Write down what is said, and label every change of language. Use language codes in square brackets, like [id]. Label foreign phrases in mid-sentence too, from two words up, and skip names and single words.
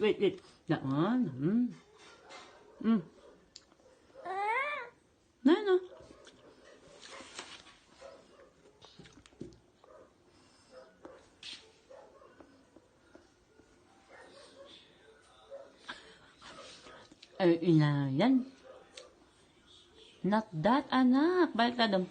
[en] That one. No. [tl] Yan. [en] Not that, [ceb] anak. Balik ka dong.